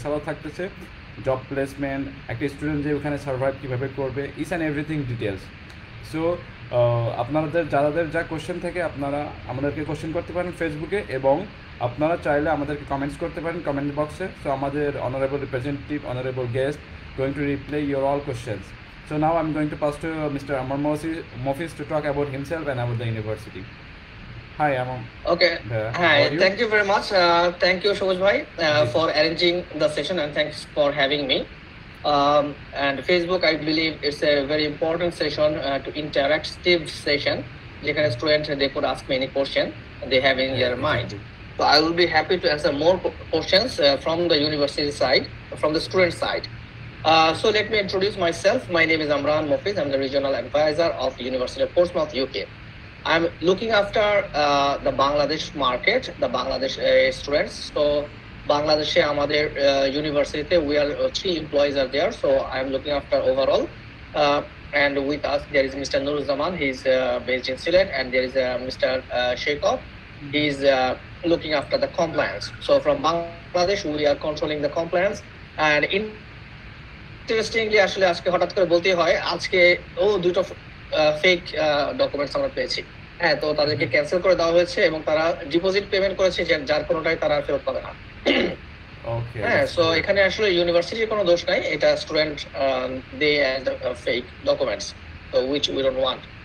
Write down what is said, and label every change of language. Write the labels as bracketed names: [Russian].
[Bangla] এছাড়াও থাকতেছে job placement, একটা স্টুডেন্ট যে ওখানে সার্ভাইভ কীভাবে করবে, [English] Each and everything details. [Bangla] So আপনাদের যাদের যা কোশ্চেন থাকে আপনারা আমাদেরকে কোশ্চেন করতে পারেন ফেসবুকে, এবং আপনারা চাইলে আমাদেরকে কমেন্টস করতে পারেন কমেন্ট বক্সে। সো আমাদের [English] Honourable representative, honourable guest going to replay your all questions. So now I'm going to pass to Mr. Amar Mofis to talk about himself and about the university. Hi, Amar. Okay. Hi. Thank you very much. Thank you, Shoboj bhai, for arranging the session, and thanks for having me. And Facebook, I believe it's a very important session, to interactive session. Like students, they could ask me any question they have in their mind. So I will be happy to answer more questions from the university side, from the student side. So let me introduce myself. My name is Amran Mofiz. I'm the regional advisor of University of Portsmouth, UK. I'm looking after the Bangladesh market, the Bangladesh students. So Bangladesh, [Bangla] amader [English] university, we are 3 employees are there. So I'm looking after overall. And with us there is Mr. Nuruzzaman. He's based in Sylhet, and there is Mr. Sheikov. He's looking after the compliance. So from Bangladesh, we are controlling the compliance. And [Bangla] interestingly আসলে আজকে হঠাৎ করে বলতেই হয়, আজকে দুটো fake documents আমরা পেয়েছি। হ্যাঁ, তো তাদেরকে ক্যান্সেল করে দেওয়া হয়েছে এবং তারা ডিপোজিট পেমেন্ট করেছে, যার কোনোটাই তারা ফেরত পাবে না। হ্যাঁ, সো এখানে আসলে ইউনিভার্সিটির কোনো দোষ নাই, এটা student they and fake documents, তো [English] Which we don't want.